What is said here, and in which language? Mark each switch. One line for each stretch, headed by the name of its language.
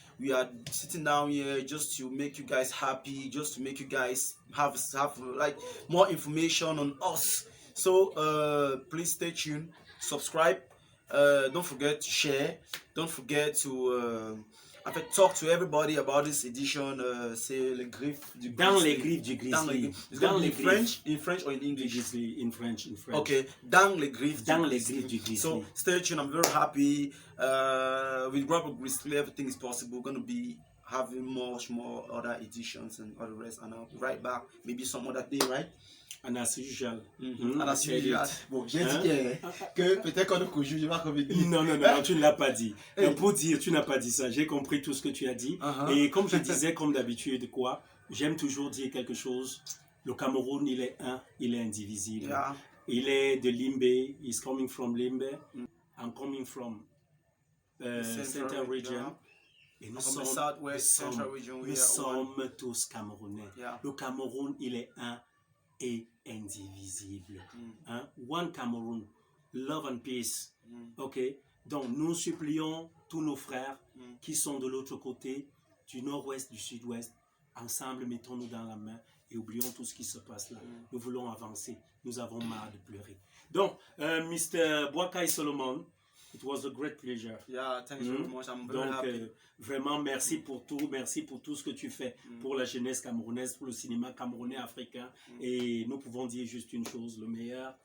English: We are sitting down here just to make you guys happy, just to make you guys have like more information on us. So please stay tuned, subscribe, don't forget to share, don't forget to talk to everybody about this edition.
French: C'est le griffe du grizzly. Dans les griffes du grizzly. Dans les griffes.
English: In French or in English? In French.
French: Okay, dans les griffes du grizzly.
English: So stay tuned, I'm very happy. With Robert Grizzly, everything is possible. We're going to be having much more other editions and all the rest. And I'll be right back, maybe some other day, right? And as usual. And as usual.
French: Bon, j'ai dit que peut-être qu'on ne joue pas comme il Non, tu ne l'as pas dit. Pour dire, tu n'as pas dit ça. J'ai compris tout ce que tu as dit. Et comme je disais, comme d'habitude, quoi, j'aime toujours dire quelque chose. Le Cameroun, il est un, il est indivisible.
English: Yeah.
French: Il est de Limbe.
English: He's coming from Limbe. I'm coming from Central Region.
French: Et nous sommes, nous sommes tous Camerounais.
English: Yeah.
French: Le Cameroun, il est un et indivisible. Hein?
English: One Cameroon, love and peace. Ok?
French: Donc nous supplions tous nos frères qui sont de l'autre côté, du nord-ouest, du sud-ouest, ensemble mettons-nous dans la main et oublions tout ce qui se passe là. Nous voulons avancer. Nous avons marre de pleurer. Donc, Mr.
English: Boakai Solomon, it was a great pleasure. Yeah, thank you very much. I'm very happy.
French: Vraiment, merci pour tout ce que tu fais pour la jeunesse camerounaise, pour le cinéma camerounais africain. Et nous pouvons dire juste une chose, le meilleur